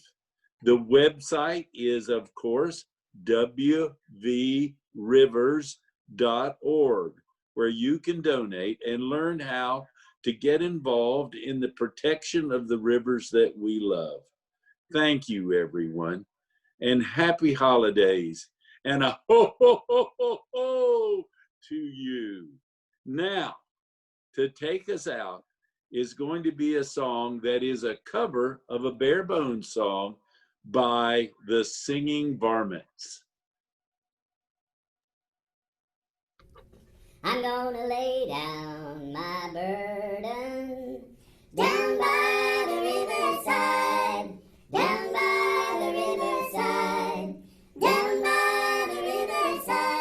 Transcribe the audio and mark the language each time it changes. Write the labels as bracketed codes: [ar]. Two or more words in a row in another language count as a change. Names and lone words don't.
[en] The website is, of course, wvrivers.org, where you can donate and learn how to get involved in the protection of the rivers that we love. Thank you, everyone, and happy holidays, and a ho, ho, ho, ho, ho to you. Now, to take us out is going to be a song that is a cover of a Bare Bones song by the Singing Varmints. I'm gonna lay down my burden down by the riverside, down by the riverside, down by the riverside.